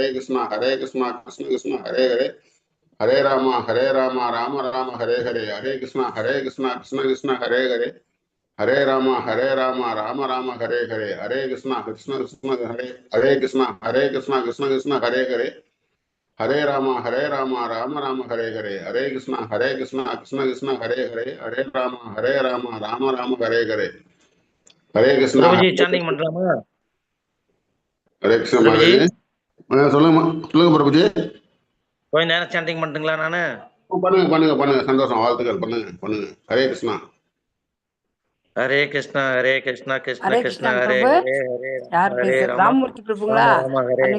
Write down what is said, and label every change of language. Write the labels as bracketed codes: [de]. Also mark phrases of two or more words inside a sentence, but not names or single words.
[sa] कृष्णा कृष्ण कृष्ण हरे हरे, हरे राम राम राम हरे हरे, हरे कृष्णा कृष्ण कृष्ण हरे हरे, हरे राम राम राम हरे हरे, हरे कृष्णा कृष्ण हरे, हरे कृष्णा कृष्ण हरे हरे, हरे राम राम राम हरे हरे, हरे कृष्णा कृष्ण हरे हरे, हरे राम राम राम हरे हरे, हरे कृष्णा [ta] பிரபுஜி சாண்டிங் பண்றாமா? हरे कृष्ण பிரபுஜி महाराज சொல்லுங்க சொல்லுங்க பிரபுஜி. கொஞ்ச நேரம் சாண்டிங் பண்ணுங்களா? நானு பண்ணுங்க பண்ணுங்க பண்ணுங்க, சந்தோஷம், வாழ்த்துக்கள், பண்ணுங்க பண்ணுங்க. ஹரே கிருஷ்ணா. ஹரே கிருஷ்ணா கிருஷ்ண ஹரே கிருஷ்ண கிருஷ்ணாங்க ஹரே பிரபு. ஹரே, ஹரே யார் ஹரே பேசுறது? ராமா ராமமூர்த்தி பிரபுங்களா? ராம ராம ஹரே ஹரே.